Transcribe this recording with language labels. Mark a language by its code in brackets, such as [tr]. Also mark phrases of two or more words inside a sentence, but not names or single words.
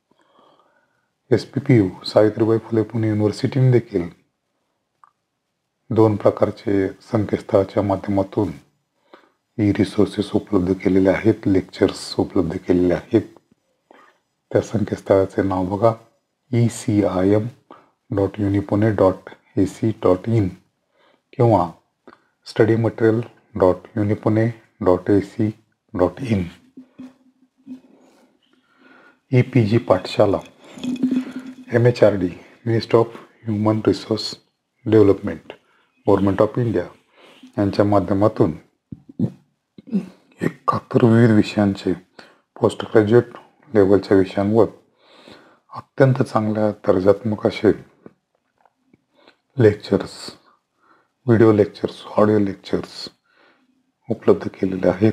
[mr] SPPU सावित्रीबाई फुले पुणे युनिव्हर्सिटीने देखील 2 प्रकारचे संकेतस्थळाच्या माध्यमातून रिसोर्सेस उपलब्ध केलेले आहेत, लेक्चर्स उपलब्ध केलेले आहेत. त्या संकेतस्थळाचे नाव बघा, ecim.unipune.ac.in किंवा studymaterial.unipune.ac.in. EPG पाठशाला, MHRD मिनिस्ट्री ऑफ ह्युमन रिसोर्स डेव्हलपमेंट गव्हर्नमेंट ऑफ इंडिया यांच्या माध्यमातून 71 विविध विषयांचे [en] post graduate levelच्या [mr] विषयांवर अत्यंत चांगल्या दर्जात्मक असे लेक्चर्स, [en] video lectures, audio lectures [mr] उपलब्ध केलेले आहेत.